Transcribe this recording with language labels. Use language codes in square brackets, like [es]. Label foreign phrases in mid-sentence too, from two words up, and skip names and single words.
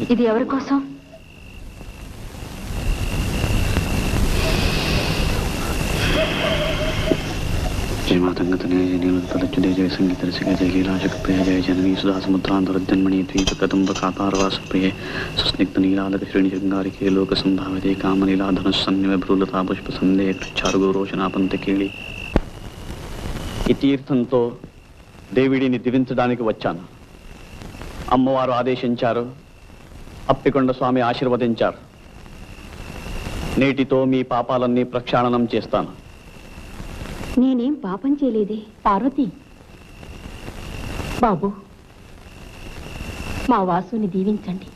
[te] ఇది ఎవరి కోసం? [sa] जय मातंगतने जय नीलतलच्युते जय संगीत रसिके जय लीलाशक्तिप्रिय जय जननी सुधा समुद्रान्तरजन्मणि द्वीपकदम्बकातारवासप्रिये सुस्निग्ध नीलालकश्रेणिशृङ्गारिके लोकसंधाविते कामलीलाधनुस्सन्निभ्रूलता पुष्पसन्धे चारुगोरोचनापंतकेళి. [te] ఈ తీర్థంతో దేవిడిని దివించడానికి వచ్చాను. అమ్మవారు ఆదేశించారు, అప్పికొండ స్వామి ఆశీర్వదించారు. నేటితో మీ పాపాలన్నీ ప్రక్షాళనం చేస్తాను. నేనేం పాపం చేయలేదే. పార్వతి, బాబు, మా వాసుని దీవించండి.